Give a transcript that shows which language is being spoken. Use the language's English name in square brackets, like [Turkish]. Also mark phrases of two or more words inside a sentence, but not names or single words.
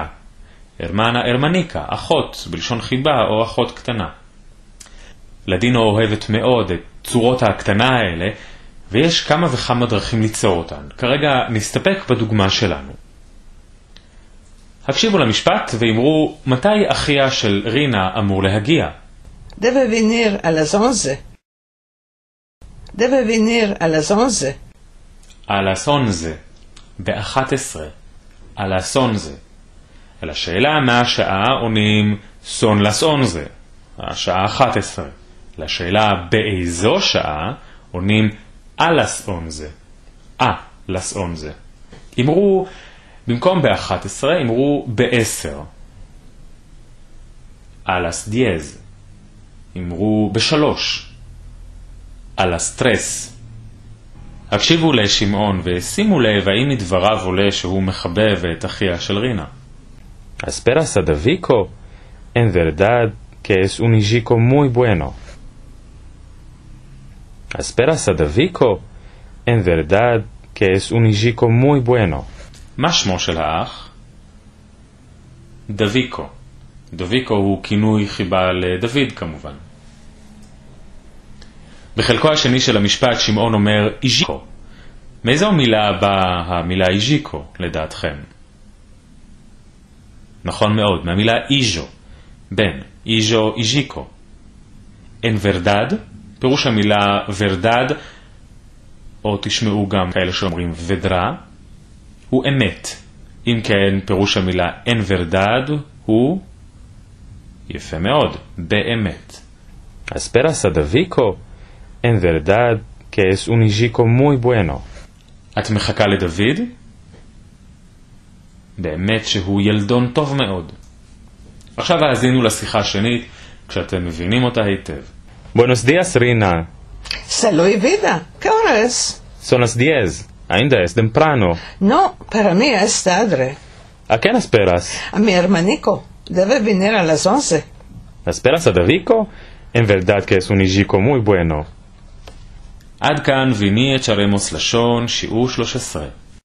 [Ladino] הרמנה הרמניקה, [Hebrew] אחות בלשון חיבה או אחות קטנה. לדינו אוהבת מאוד את צורות הקטנה האלה, ויש כמה וכמה דרכים ליצור אותן. כרגע נסתפק בדוגמה שלנו. הקשיבו למשפט ואמרו מתי אחיה של רינה אמור להגיע. [Ladino] Deve venir a las 11. Deve venir a las 11. a las 11. ב-11. a las 11. [Hebrew] אל השאלה מה השעה עונים [Ladino] son las 11. [Hebrew] השעה 11. לשאלה באיזו שעה עונים [Ladino] a las 11. a las 11. [Hebrew] אמרו במקום ב-11 אמרו ב-10. [Ladino] a las 10. [Hebrew] אמרו ב-3. [Ladino] a las 3. [Hebrew] הקשיבו לשמעון ושימו לב האם מדבריו עולה שהוא מחבב את אחיה של רינה. [Ladino] ¿Esperas a Davico? En verdad que es un hijico muy bueno. ¿Esperas a Davico? En verdad que es un hijico muy bueno. [Hebrew] מה שמו של האח? דוויקו. דוויקו הוא כינוי חיבה לדוד כמובן. בחלקו השני של המשפט שמעון אומר איז'יקו. מאיזו מילה באה המילה איז'יקו לדעתכם? נכון מאוד, מהמילה איז'ו, בן, [Ladino] איז'ו איז'יקו. אין ורדד, [Hebrew] פירוש המילה ורדד, או תשמעו גם כאלה שאומרים ודרה, הוא אמת. אם כן, פירוש המילה [Ladino] אין ורדד [Hebrew] הוא יפה מאוד, באמת. [Ladino] Esperas a Davico? En verdad que es un hijico muy bueno. [Hebrew] את מחכה לדוד? באמת שהוא ילדון טוב מאוד. עכשיו האזינו לשיחה השנית, כשאתם מבינים אותה היטב. [Ladino] Buenos días, Rina. Salud y vida. ¿Qué hora es? Son las 10. Ainda es temprano. No, para mí es tarde. ¿A quién esperas? A mi hermanico. Debe venir a las 11. ¿Esperas a Davico? En verdad que es un hijico muy bueno. [Hebrew] עד כאן ויני את שרמוס לשון, שיעור 13.